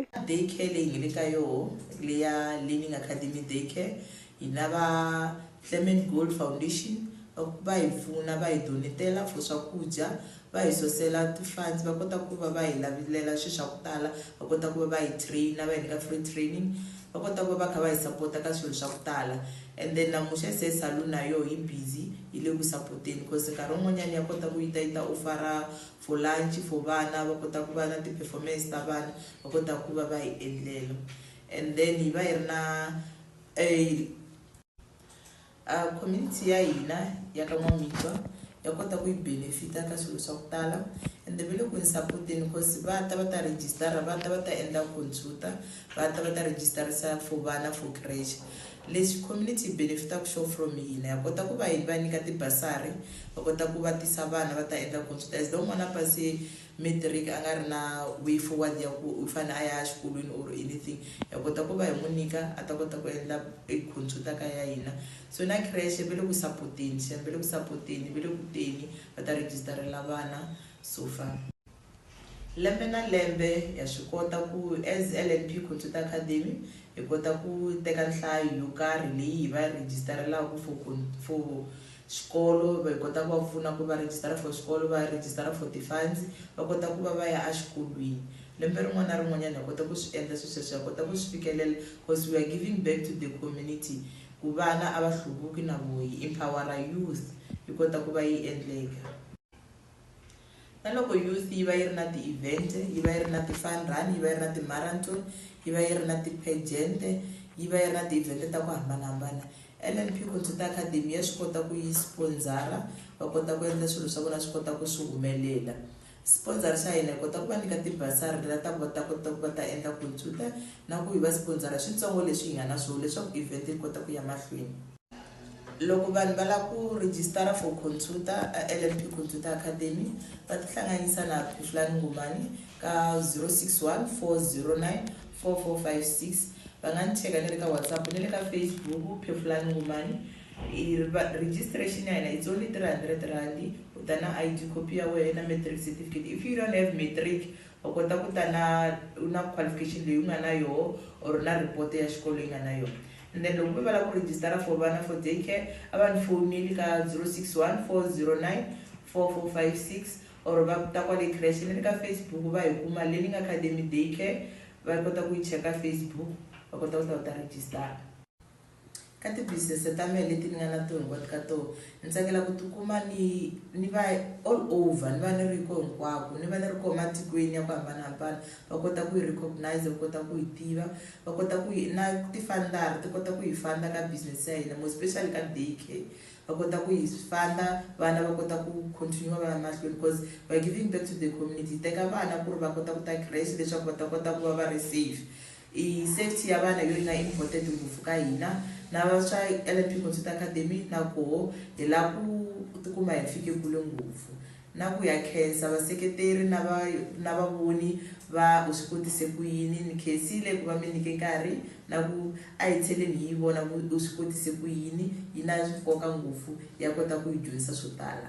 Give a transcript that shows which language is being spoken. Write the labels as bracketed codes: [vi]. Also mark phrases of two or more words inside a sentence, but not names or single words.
[ts] daycare leyi hi le ka yoho leya Learning Academy Daycare hi na va Clement Gold Foundation va hi pfuna va hi donetela for swakudya va hi sosela ti-funds va kota ku va hi lavelela swilo swa ku tala va kota ku va hi traina va hi nyika [en] free training [ts] va kota ku va kha va hi support-a ka swilo swa ku tala [en] and then [ts] namuxa se salon na yoho hi busy yi le ku support-eni because nkarhi wun'wanyana ya kota ku yi ta ofara [en] for lunch [ts] for vana va kota ku va na ti-performance ta vana va kota ku va hi endlela [en] and then [ts] hi va hi ri na community ya hina ya ka N'wamitwa ya kota ku yi benefita ka swilo swa ku tala and ve le ku ni support-eni because va ta register va ta endla computer va ta registerisa for vana for crash leswi community benefita ku [en] show from [ts] hina ya kota ku va hi va nyika tibasari va kota ku va tisa vana va ta endla computer [en] as though [ts] n'wana pase matric a nga ri na [en] way forward [ts] ya ku u fanele a ya xikolweni [en] or anything [ts] ya kota ku va hi n'wi nyika a ta kota ku endla computer ka ya hina so na crash ve le ku support-eni ve le ku support-eni ve le ku teni va ta registerela vana [en] so far [ts] lembe na lembe ya swi kota ku as LNP Computer Academy hi kota ku teka nhlayo yo karhi leyi hi va registerelaka for xikolo va hi kota ku va pfuna ku va register for xikolo va register for ti-funds va kota ku va ya exikolweni lembe rin'wana na rin'wanyana hi kota ku swi endla sweswo hi kota ku swi fikelela [en] because we are giving back to the community [ts] ku vana a va hluvuki na vo hi empowera youth hi kota ku va yi endleka na loko youth yi va yi ri na ti-event yi va yi ri na ti-fun run yi va yi ri na ti-marathon yi va yi ri na ti-pageant yi va yi ri na ti-event ta ku hambanahambana LNP Computer Academy ya swi kota ku yi sponsora va kota ku endla swilo swa vona swi kota ku swi humelela sponsor xa hina hi kota ku va nyika tibasari leti ta kota ku va ta endla computer na ku hi va sponsora swintsongo leswi hi nga na swona leswaku event yi kota ku ya mahlweni loko vanhu va lava ku [en] register for computer [ts] LNP Computer Academy va tihlanganisa na Phefulani Ngumani ka 061 409 4456 va nga ni cheka ni le ka WhatsApp ni le ka Facebook Phefulani Ngumani registration ya hina [en] it's only 300 rand [ts] u ta na [en] ID copy [ts] ya wena [en] matric certificate if you don't have matric [ts] va kota ku ta na qualification leyi u nga na yoho or na report ya xikolo yi nga na yoho and then loko va lava ku [en] register for [ts] vana for daycare a va ni foneli ka 061 409 4456 or va ta kwale crash ni le ka Facebook va hi kuma Learning Academy Daycare va kota ku yi cheka Facebook va kota ku ta register ka ti-business ta mehe leti ni nga na tona hinkwato ka tona ni tsakela ku tikuma ni va [en] all over [ts] ni va ni ri ko hinkwako ni va ni ri ko matikweni ya ku hambanahambana va kota ku yi recognize va kota ku yi tiva va kota ku yi na ti-fundara ti kota ku yi fanda ka business ya hina [en] more especially [ts] ka daycare va kota ku yi fanda vana va kota ku continue va ya mahlweni [en] because we are giving back to the community [ts] teka vana ku ri va kota ku ta crash leswaku va ta kota ku va va ri safe safety ya vana yo yi nga important ngopfu ka hina na va swa LNP Computer Academy na koho hi la ku tikuma hi fike kule ngopfu na ku ya khensa vaseketeri na vavoni va u swi kotise ku yini ni khensile ku va mi nyike nkarhi na ku a hi tlheleni hi vona ku u swi kotise ku yini yi na nkoka ngopfu ya kota ku yi dyondzisa swo tala